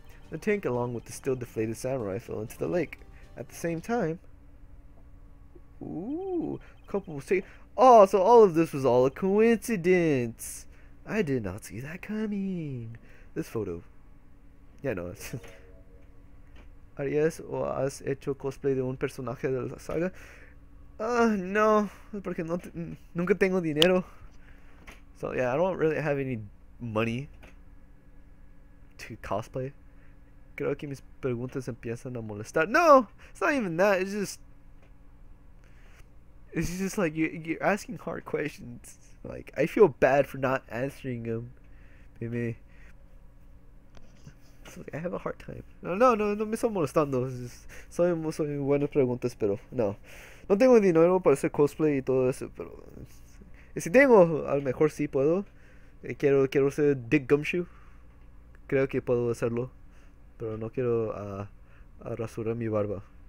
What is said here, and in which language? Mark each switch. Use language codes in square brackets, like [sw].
[en] The tank, along with the still deflated samurai, fell into the lake. At the same time, ooh, a couple will say, oh, so all of this was all a coincidence. I did not see that coming. This photo. Yeah, no. [es] ¿Harías o has hecho cosplay de un personaje de la saga? No, porque nunca tengo dinero. [en] So yeah, I don't really have any money to cosplay. [es] Creo que mis preguntas empiezan a molestar. [en] No, it's not even that. It's just like you're asking hard questions. Like I feel bad for not answering them. Maybe. So, like, I have a hard time. [es] No me están molestando. Son buenas preguntas, pero no tengo dinero para hacer cosplay y todo eso, pero si tengo, a lo mejor sí puedo. Quiero ser Dick Gumshoe. Creo que puedo hacerlo, pero no quiero a rasurar mi barba.